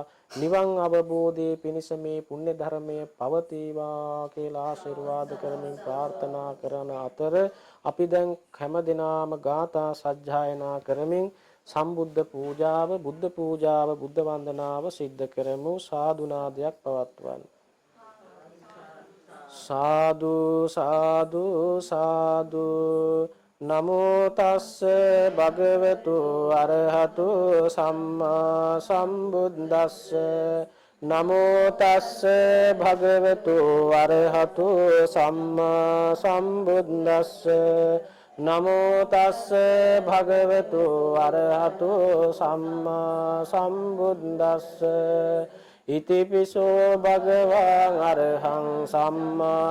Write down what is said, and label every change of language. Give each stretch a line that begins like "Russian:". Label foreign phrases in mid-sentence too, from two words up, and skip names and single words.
Sinhala: නිවන් අවබෝධයේ පිණිස මේ පුණ්‍ය ධර්මය පවතිවා කියලා ආශිර්වාද කරමින් ප්‍රාර්ථනා කරන අතර අපි දැන් හැම දිනාම ගාථා සජ්ජායනා කරමින් සම්බුද්ධ පූජාව බුද්ධ වන්දනාව සිද්ධ කරමු. සාදුනාදයක් පවත්වන්න.
Pali: සාදු සාදු සාදු නමෝ තස්ස භගවතු අරහතු සම්මා සම්බුද්දස්ස නමෝ තස්ස භගවතු අරහතු සම්මා සම්බුද්දස්ස නමෝ තස්ස භගවතු අරහතු සම්මා සම්බුද්දස්ස ඉතිපිසෝ භගවං අරහං සම්මා